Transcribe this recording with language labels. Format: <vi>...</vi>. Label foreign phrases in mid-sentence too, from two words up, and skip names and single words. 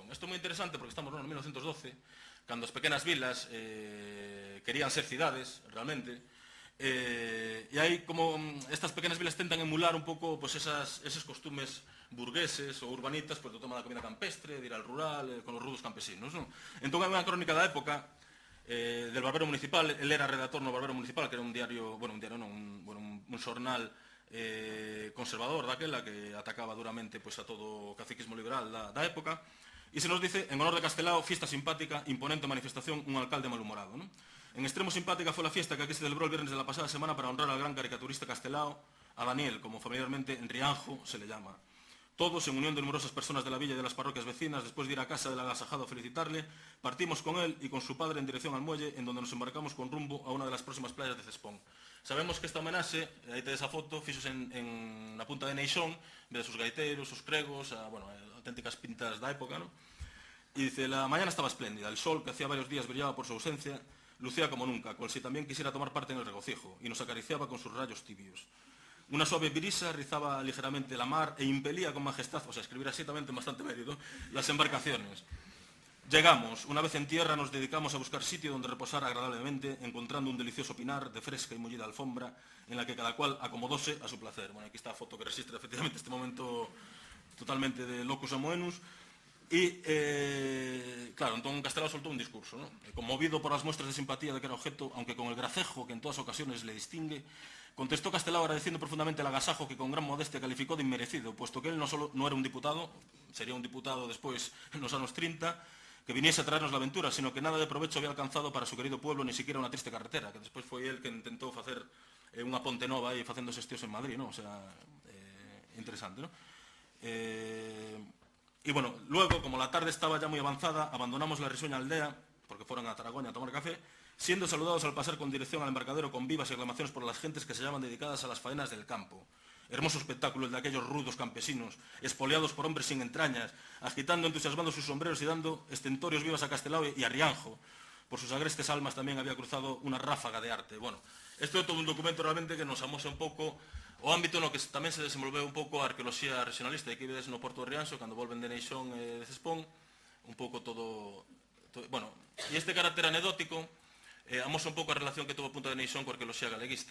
<gl>Isto é moi interesante porque estamos no ano 1912, cando as pequenas vilas querían ser cidades, realmente, e hai como estas pequenas vilas tentan emular un pouco eses costumes burgueses ou urbanitas do tema da comida campestre, de ir al rural, con os rudos campesinos. Entón hai unha crónica da época del Barbero Municipal. Ele era redactor no Barbero Municipal, que era un diario, un xornal conservador daquela, que atacaba duramente a todo o caciquismo liberal da época, e</gl> <es>se nos dice, en honor de Castelao, fiesta simpática, imponente manifestación, un alcalde malhumorado. En extremo simpática fue la fiesta que aquí se celebró el viernes de la pasada semana para honrar al gran caricaturista Castelao, a Daniel, como familiarmente en Rianjo se le llama. Todos, en unión de numerosas personas de la villa y de las parroquias vecinas, después de ir a casa del agasajado a felicitarle, partimos con él y con su padre en dirección al muelle, en donde nos embarcamos con rumbo a una de las próximas playas de Cespón.</es> <gl>Sabemos que esta homenaxe, aí tedes a foto, fixos en la Punta de Neixón, vedes os gaiteros, os cregos, auténticas pintas da época,</gl> <es>y dice, la mañana estaba espléndida, el sol, que hacía varios días brillaba por su ausencia, lucía como nunca, cual si también quisiera tomar parte en el regocijo, y nos acariciaba con sus rayos tibios. Una suave brisa rizaba ligeramente la mar e impelía con majestad, escribir así también bastante mérito, las embarcaciones. Llegamos, una vez en tierra nos dedicamos a buscar sitio donde reposar agradablemente, encontrando un delicioso pinar de fresca y mullida alfombra, en la que cada cual acomodóse a su placer. Aquí está la foto que registra efectivamente este momento totalmente de</es> <la>locus amoenus.</la> <gl>E, claro, entón Castelao soltou un discurso, ¿no?</gl> <es>Conmovido por as muestras de simpatía de que era objeto, aunque con el gracejo que en todas ocasiones le distingue, contestó Castelao agradeciendo profundamente el agasajo que con gran modestia calificó de inmerecido, puesto que él no solo no era un diputado, sería un diputado despois en los anos 30, que viniese a traernos la aventura, sino que nada de provecho había alcanzado para su querido pueblo, ni siquiera una triste carretera,</es> <gl>que despois foi él que intentou facer unha ponte nova aí facendo xestións en Madrid, ¿no?</gl> <es>O sea, interesante, ¿no? Y bueno, luego, como la tarde estaba ya muy avanzada, abandonamos la risueña aldea, porque fueron a Taragoña a tomar café, siendo saludados al pasar con dirección al embarcadero con vivas y aclamaciones por las gentes que se llaman dedicadas a las faenas del campo. Hermoso espectáculo el de aquellos rudos campesinos, espoleados por hombres sin entrañas, agitando, entusiasmando sus sombreros y dando estentorios vivas a Castelao y a Rianjo. Por sus agrestes almas también había cruzado una ráfaga de arte.</es> <gl>Bueno, esto é todo un documento realmente que nos amosa un pouco o ámbito no que tamén se desenvolveu un pouco a arqueoloxía regionalista, e que vedes no Porto de Rianxo, cando volven de Neixón e de Cespón, un pouco todo bueno, e este carácter anecdótico amosa un pouco a relación que tuvo a Punta de Neixón coa arqueoloxía galeguista.</gl>